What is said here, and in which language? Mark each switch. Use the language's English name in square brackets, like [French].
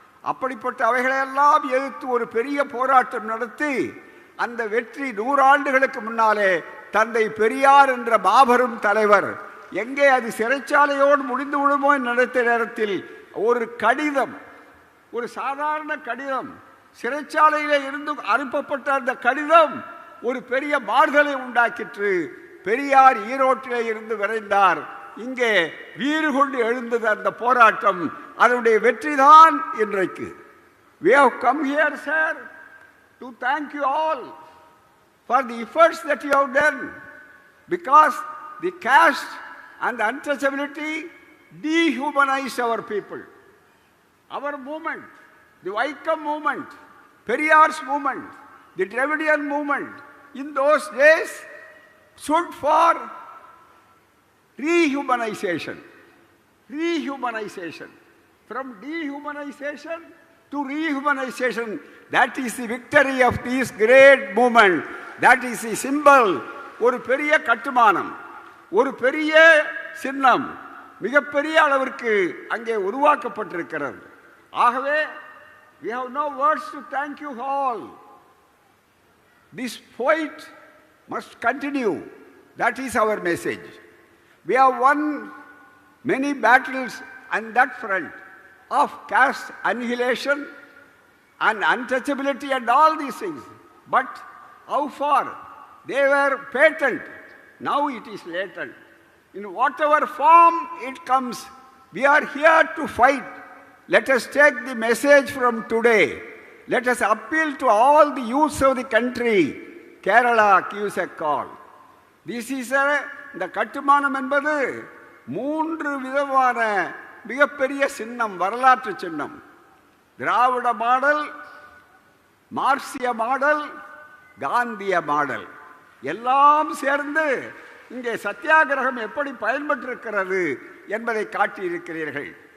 [Tamil] அப்படிப்பட்ட அவைகளையெல்லாம் எதிர்த்து ஒரு பெரிய போராட்டம் நடத்தி அந்த வெற்றி 100 ஆண்டுகளுக்கு முன்னாலே தந்தை பெரியார் என்ற மாபெரும் தலைவர் எங்கே அது சிறைச்சாலையோடு முடிந்து விடுமோ நினைத்த நேரத்தில் ஒரு கடிதம், ஒரு சாதாரண கடிதம், சிறைச்சாலையிலே இருந்து அனுப்பப்பட்ட அந்த கடிதம் ஒரு பெரிய மாறுதலை உண்டாக்கிற்று. பெரியார் ஈரோட்டிலே இருந்து விரைந்தார். இங்கே வீறு கொண்டு எழுந்தது அந்த போராட்டம். அதனுடைய வெற்றிதான் இன்றைக்கு. [English] We have come here, sir, to thank you all for the efforts that you have done, because the caste and the untouchability dehumanized our people. Our movement, the Vaikam movement, Periyar's movement, the Dravidian movement, in those days stood for rehumanization. Rehumanization. From dehumanization to rehumanization, that is the victory of this great movement. That is the symbol. [Tamil] ஒரு பெரிய கட்டுமானம், ஒரு பெரிய சின்னம் மிகப்பெரிய அளவிற்கு அங்கே உருவாக்கப்பட்டிருக்கிறது. ஆகவே [English] we have no words to thank you all. This fight must continue. That is our message. We have won many battles on that front of caste annihilation and untouchability and all these things. But how far? They were patent. Now it is latent. In whatever form it comes, we are here to fight. Let us take the message from today. Let us appeal to all the youths of the country. Kerala gives a call. This is [Tamil] இந்த கட்டுமானம் என்பது 3 விதமான மிகப்பெரிய சின்னம், வரலாற்று சின்னம். திராவிட model, மார்க்சிய model, காந்திய மாடல் எல்லாம் சேர்ந்து இங்கே சத்தியாகிரகம் எப்படி பயன்பட்டிருக்கிறது என்பதை காட்டியிருக்கிறீர்கள்.